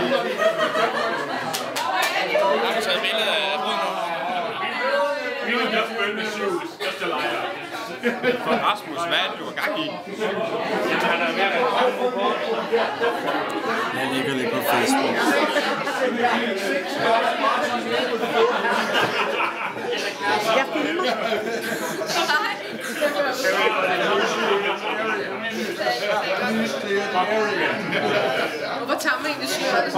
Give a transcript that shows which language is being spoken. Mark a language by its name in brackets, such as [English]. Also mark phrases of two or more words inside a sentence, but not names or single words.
[Danish] Har du taget billede af bruden nu? [English] We will just burn the shoes. Just a liar. [Danish] For Rasmus, hvad er det, du har gang i? Jeg ligger lidt på Facebook. Jeg filmer. Hvorfor tager man egentlig sløret?